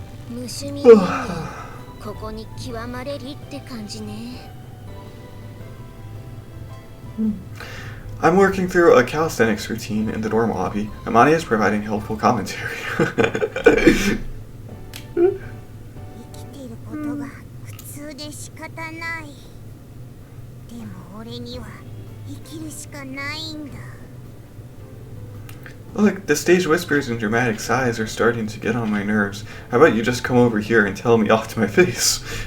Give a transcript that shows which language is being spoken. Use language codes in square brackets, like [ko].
[ja] 無趣味人間、ここに極まれりって感じね。 [en] I'm working through a calisthenics routine in the dorm lobby. Amani is providing helpful commentary. [ja] 生きていることが普通で仕方ない。でも俺には生きるしかないんだ。 [en] Look, the stage whispers and dramatic sighs are starting to get on my nerves. How about you just come over here and tell me off to my face?